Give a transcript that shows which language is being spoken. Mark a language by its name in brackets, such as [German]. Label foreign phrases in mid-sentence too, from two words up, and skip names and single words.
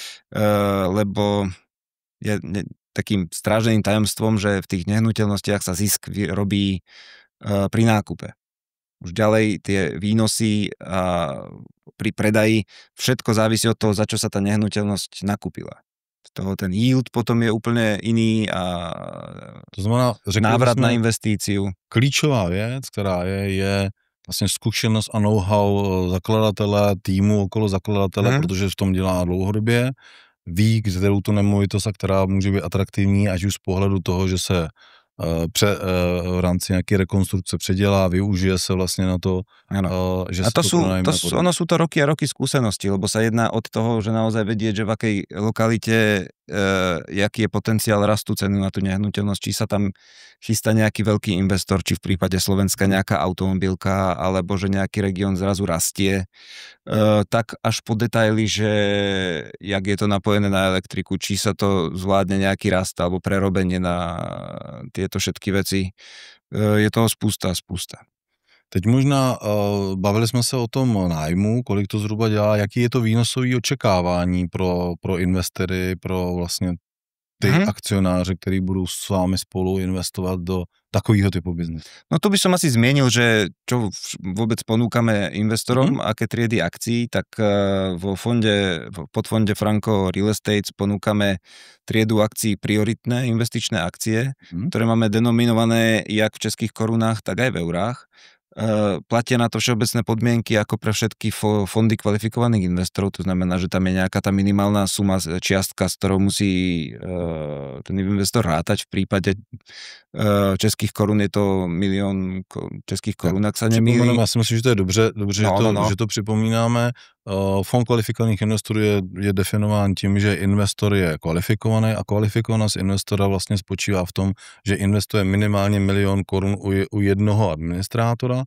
[Slovak] Lebo je takým stráženým tajomstvom, že v tých nehnuteľnostiach sa zisk robí pri nákupe. Už ďalej tie výnosy pri predaji, všetko závisí od toho, za čo sa tá nehnuteľnosť nakúpila. Z toho ten yield potom je úplne iný a to znamená, návrat na investíciu. [Czech] Klíčová věc, která je vlastně zkušenost a know-how zakladatele, týmu okolo zakladatele, protože v tom dělá dlouhodobě, ví, kterou tu nemovitost a která může být atraktivní, až už z pohledu toho, že se v rámci nějaké rekonstrukce předělá, využije se vlastně na to, že [Slovak] a ono sú to roky a roky skúsenosti, lebo sa jedná od toho, že naozaj vedieť, že v akej lokalite jaký je potenciál rastu ceny na tú nehnuteľnosť, či sa tam chystá nejaký veľký investor, či v prípade Slovenska nejaká automobilka, alebo že nejaký región zrazu rastie, tak až po detaily, že jak je to napojené na elektriku, či sa to zvládne nejaký rast alebo prerobenie na tieto všetky veci. Je toho spústa. [Czech] Teď možná bavili jsme se o tom nájmu, kolik to zhruba dělá, jaký je to výnosový očekávání pro investory, pro vlastně ty akcionáře, kteří budou s vámi spolu investovat do takového typu biznesu. [Slovak] No tu by som asi zmienil, že čo vôbec ponúkame investorom, aké triedy akcií, tak vo podfonde Franco Real Estate ponúkame triedu akcií prioritné investičné akcie, ktoré máme denominované jak v českých korunách, tak aj v eurách. Platia na to všeobecné podmienky ako pre všetky fondy kvalifikovaných investorov, to znamená, že tam je nejaká tá minimálna suma, čiastka, s ktorou musí ten investor rátať. V prípade českých korun je to 1 000 000 českých korun, ak sa nemýlim. [Czech] Já si myslím, že to je dobře že to připomínáme. Fond kvalifikovaných investorů je definován tím, že investor je kvalifikovaný a kvalifikovanost investora vlastně spočívá v tom, že investuje minimálně 1 000 000 korun u jednoho administrátora.